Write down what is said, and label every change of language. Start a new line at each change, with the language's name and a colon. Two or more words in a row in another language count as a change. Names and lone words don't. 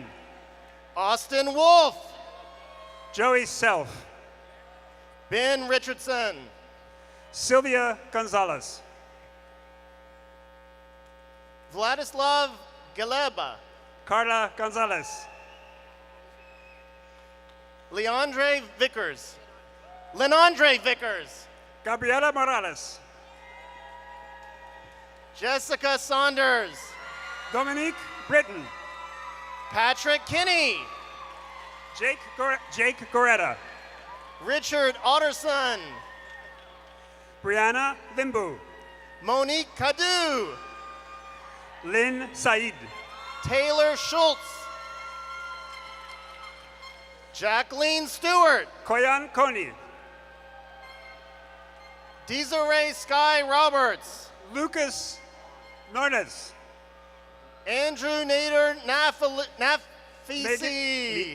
English: Austin Wolf. Joey Self. Ben Richardson. Sylvia Gonzalez. Vladislav Galeba. Carla Gonzalez. Leandre Vickers. Lenandre Vickers. Gabriela Morales. Jessica Saunders. Dominique Britton. Patrick Kinney. Jake Goretta. Richard Otterson. Brianna Limbu. Monique Cadu. Lynn Said. Taylor Schultz. Jacqueline Stewart. Koyan Koni. Desiree Sky Roberts. Lucas Nornes. Andrew Nader Nafisi.